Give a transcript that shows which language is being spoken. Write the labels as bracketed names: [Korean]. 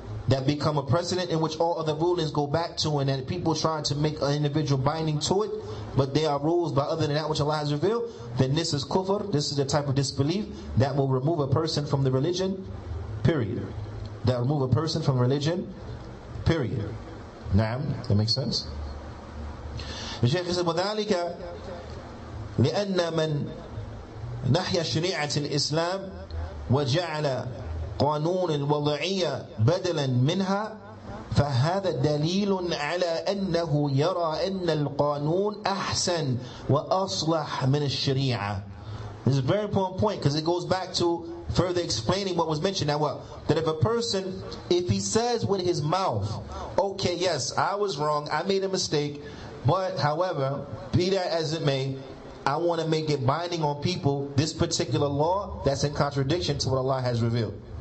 [English] that become a precedent in which all other rulings go back to, and that people trying to make an individual binding to it, but they are rules by other than that which Allah has revealed, then this is kufr. This is the type of disbelief that will remove a person from the religion, period. That will remove a person from religion, period. Naam, that makes sense? The Shaykh said, [Arabic] وَذَلِكَ لِأَنَّ مَنْ نَحْيَ شَرِيعَةِ الْإِسْلَامِ وَجَعَلَ قانون الوضعية بدلا منها فهذا دليل على أنه يرى أن القانون أحسن وأصلح من الشريعة. [English] This is a very important point, because it goes back to further explaining what was mentioned. Now what? That if a person, if he says with his mouth, okay, yes, I was wrong, I made a mistake, but however, be that as it may, I want to make it binding on people, this particular law that's in contradiction to what Allah has revealed.